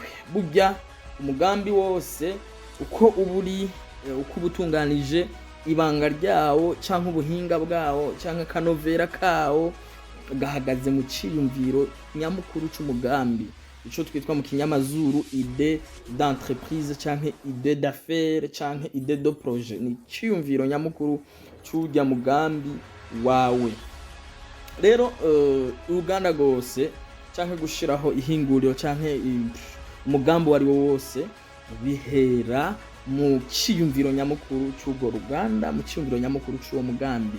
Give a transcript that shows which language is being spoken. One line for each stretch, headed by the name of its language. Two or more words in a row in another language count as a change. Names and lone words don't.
Rundi: Burya umugambi wose uko uburi, uko ubutunganije, ibanga ryawo canke ubuhinga bwawo canke kanovera kawo gahagaze mu ciyumviro nyamukuru c'umugambi, ico twitwa mu kinyamazuru
French: idée d'entreprise
Rundi: canke
French: idée d'affaires
Rundi: canke
French: idée de projet.
Rundi: Ni ciyumviro nyamukuru c'urya mugambi wawe. Rero uruganda gose canke gushiraho ihinguriro canke umugambi wari wose bihera mu ciyumviro nyamukuru c'urwo ruganda, mu ciyumviro nyamukuru c'uwo mugambi.